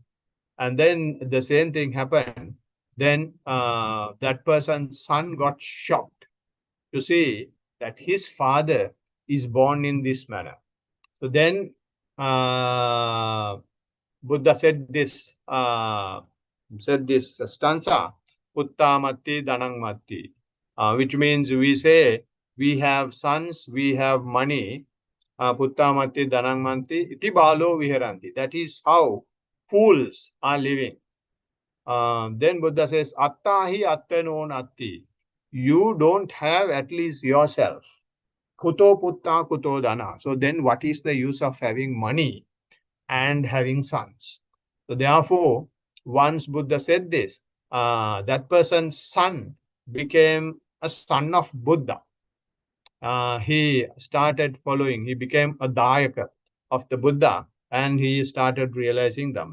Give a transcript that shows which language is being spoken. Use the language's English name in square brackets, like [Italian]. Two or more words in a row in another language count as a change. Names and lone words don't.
[English] And then the same thing happened. Then that person's son got shocked to see that his father is born in this manner. So then Buddha said this stanza, [Pali] Uttamatti Dhanangmatti, [English] which means we say we have sons, we have money, [Pali] Puttamatti Dhanangmatti, iti balo viharanti. [English] That is how fools are living. Then Buddha says, [Pali] Attahi attano natti. [English] You don't have at least yourself. [Pali] Kuto putta kuto dana. [English] So then what is the use of having money and having sons? So therefore, once Buddha said this, that person's son became a son of Buddha. He started following, he became a dayaka of the Buddha, and he started realizing them.